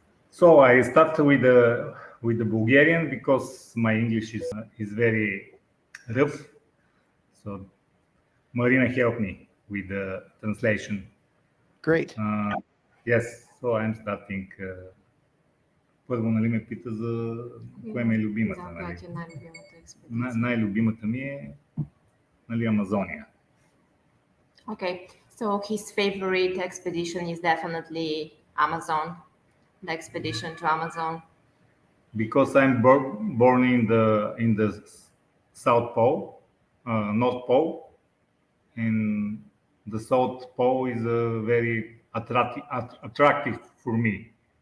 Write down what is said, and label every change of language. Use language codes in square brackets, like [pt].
[en] So I start with the Bulgarian because my English is very rough. So Marina helped me with the translation. Great. Yes, so I'm starting. [bg] Първо, нали, ме пита за кое ми е любимата. Нали? Най-любимата ми е, нали, Амазония. [en] Okay, so his favorite expedition is definitely Amazon, the expedition to Amazon. Because I'm born in the South Pole, North Pole. And the South Pole is very attractive for me.